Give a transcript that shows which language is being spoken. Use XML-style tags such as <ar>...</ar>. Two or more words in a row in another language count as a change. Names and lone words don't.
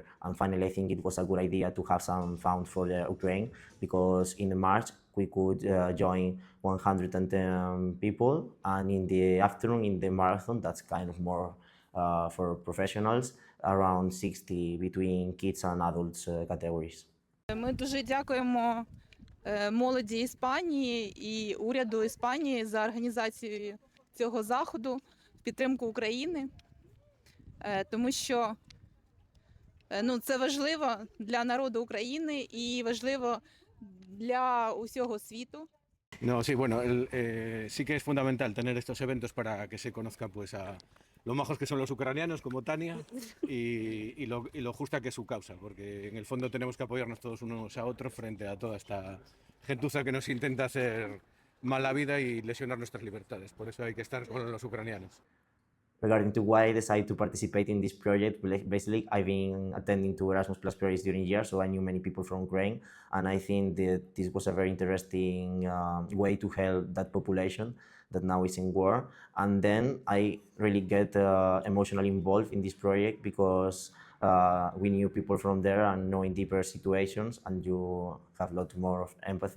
<en>And finally, I think it was a good idea to have some fun for the Ukraine, because in the march we could join 110 people, and in the afternoon in the marathon, that's kind of more for professionals, around 60 between kids and adults categories.</en> <uk>Ми дуже дякуємо молоді Іспанії і уряду Іспанії за організацію цього заходу в підтримку України, тому що це важливо для народу України і важливо для усього світу.</uk> <es>No, sí, bueno, sí que es fundamental tener estos eventos para que se conozca pues a lo majos que son los ucranianos, como Tania, y lo justa que es su causa, porque en el fondo tenemos que apoyarnos todos unos a otros frente a toda esta gentuza que nos intenta hacer mala vida y lesionar nuestras libertades. Por eso hay que estar con los ucranianos.</es> <en>Regarding to why I decided to participate in this project, basically I've been attending to Erasmus Plus projects during years, so I knew many people from Ukraine, and I think that this was a very interesting way to help that population that now is in war. And then I really get emotionally involved in this project because we knew people from there and knowing deeper situations, and you have a lot more of empathy.</en>